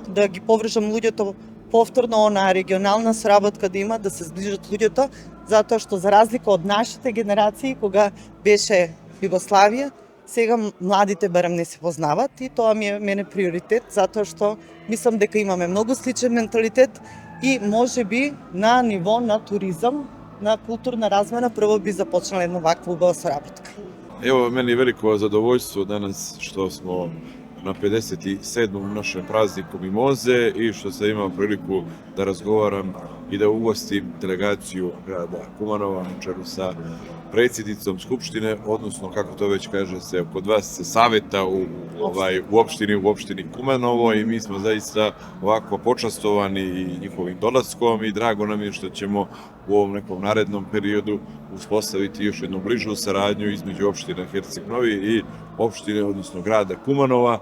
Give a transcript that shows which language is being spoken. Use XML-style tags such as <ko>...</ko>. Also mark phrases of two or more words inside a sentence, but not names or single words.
<mk>да ги повржам луѓето повторно на регионална соработка да има, да се зближат луѓето, затоа што за разлика од нашите генерации кога беше Југославија, сега младите барем не се познават и тоа ми е мене приоритет, затоа што мислам дека имаме многу сличен менталитет и можеби на ниво на туризам, на културна размена прво би започнала една ваква убава соработка.</mk> <sr>Evo, meni je veliko zadovoljstvo danas što smo na 57. našem prazniku Mimoze i što sam imao priliku da razgovaram i da ugostim delegaciju grada Kumanova na čelu sa predsjednicom Skupštine, odnosno, kako to već kaže se, kod vas saveta u opštini Kumanovo i mi smo zaista ovako počastovani i njihovim dolaskom i drago nam je što ćemo u ovom nekom narednom periodu uspostaviti još jednu bližu saradnju između opštine Herceg Novi i opštine, odnosno grada Kumanova.</sr>